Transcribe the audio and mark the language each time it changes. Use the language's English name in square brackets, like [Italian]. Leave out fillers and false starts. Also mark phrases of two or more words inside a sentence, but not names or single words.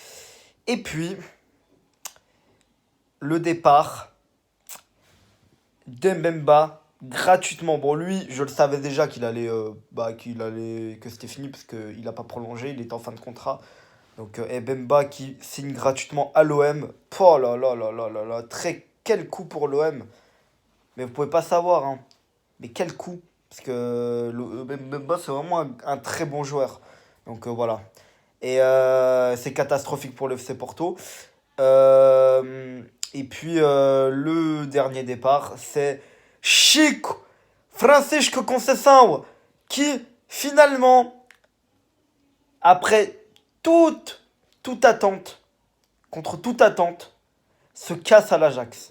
[French] Et puis, le départ Dembemba gratuitement. Bon, lui, je le savais déjà que c'était fini parce qu'il n'a pas prolongé, il était en fin de contrat. Donc, Bemba qui signe gratuitement à l'OM. Oh là là là là là là, quel coup pour l'OM. Mais vous pouvez pas savoir, hein. Mais quel coup. Parce que Bemba, c'est vraiment un très bon joueur. Donc, voilà. Et c'est catastrophique pour le FC Porto. Et puis le dernier départ, c'est Chico Francisco Conceição qui finalement, après toute, toute attente, contre toute attente, se casse à l'Ajax.